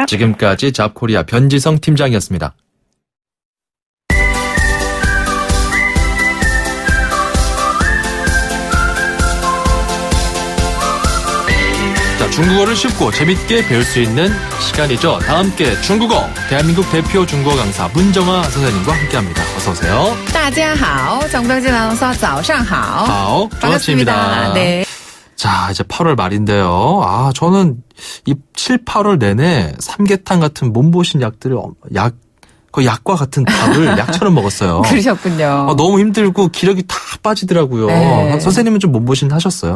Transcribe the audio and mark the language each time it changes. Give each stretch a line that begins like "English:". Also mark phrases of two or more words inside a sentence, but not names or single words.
Korean: 지금까지 잡코리아 변지성 팀장이었습니다. 자, 중국어를 쉽고 재밌게 배울 수 있는 시간이죠. 다 함께 중국어, 대한민국 대표 중국어 강사 문정아 선생님과 함께합니다. 어서 오세요.
Chinese: 大家好,
Korean: 정병진 아나운서
Chinese: 早上好. 好,
Korean: 반갑습니다. 반갑습니다. 네. 자, 이제 8월 말인데요. 저는 이 7, 8월 내내 삼계탕 같은 몸보신 약들을 거의 약과 같은 밥을 약처럼 먹었어요. 그러셨군요. 너무 힘들고 기력이 다 빠지더라고요. 네. 선생님은 좀 몸보신 하셨어요?